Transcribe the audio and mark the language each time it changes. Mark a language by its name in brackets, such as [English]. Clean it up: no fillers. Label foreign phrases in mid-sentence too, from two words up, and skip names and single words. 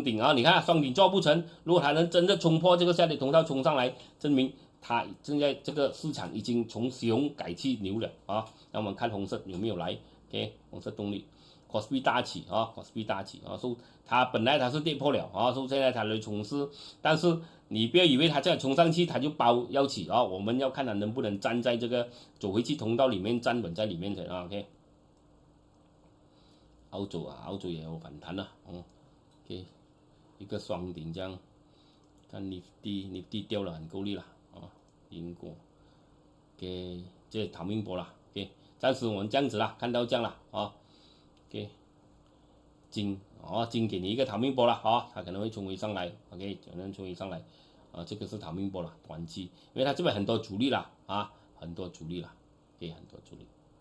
[Chinese] 頂你看雙頂做不成，如果它能真的衝破這個下跌通道衝上來，證明它現在這個市場已經從熊改去牛了那我們看紅色有沒有來 ，OK， 紅色動力。Kospi 大起Kospi 大起所以它本來它是跌破了所以現在它來衝刺，但是你不要以為它這樣衝上去它就包要起我們要看它能不能站在這個走回去通道裡面站穩在裡面的OK，澳洲也有反彈了OK， 一個雙頂這樣，看 Nifty 掉了很夠力了英國 OK， 這逃命波了 OK，暫時我們這樣子啦，看到這樣了OK， 金給你一個逃命波了它可能會衝回上來 OK， 可能衝回上來這個是逃命波了，短期，因為它這邊很多阻力了很多阻力了，OK， 很多阻力。